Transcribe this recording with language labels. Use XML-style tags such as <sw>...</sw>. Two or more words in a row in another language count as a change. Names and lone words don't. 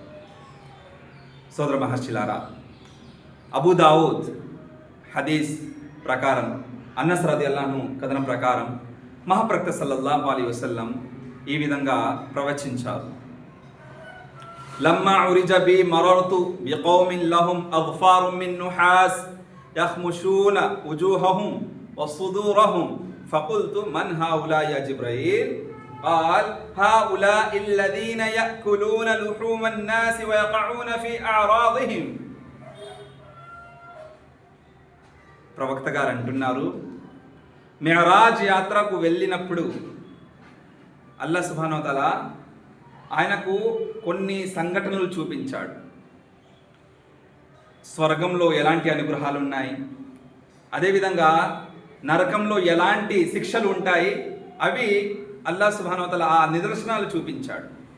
<te>సోదర మహర్షులారా, అబూ దావూద్ హదీస్ ప్రకారం, అన్నస్</te> <ar>رضي الله عنه</ar> <te>కథనం ప్రకారం మహాప్రవక్త</te> <ar>صلى الله عليه وسلم</ar> <te>ఈ విధంగా ప్రవచించారు.</te> <ar>لما عرج بي مررت بقوم لهم أظفار من نحاس يخمشون وجوههم وصدورهم فقلت من هؤلاء يا جبريل قال هؤلاء الذين يأكلون لحوم الناس ويقعون في أعراضهم.</ar> <te>ప్రవక్త గారు అంటున్నారు, మెహరాజ్ యాత్రకు వెళ్ళినప్పుడు</te> <ar>الله سبحانه وتعالى</ar> <te>ఆయనకు కొన్ని సంఘటనలు చూపించాడు. స్వర్గంలో ఎలాంటి అనుగ్రహాలు ఉన్నాయి, అదేవిధంగా నరకంలో ఎలాంటి శిక్షలు ఉంటాయి, అవి</te> <ar>الله سبحانه وتعالى</ar> <te>ఆ నిదర్శనాలు చూపించాడు.</te>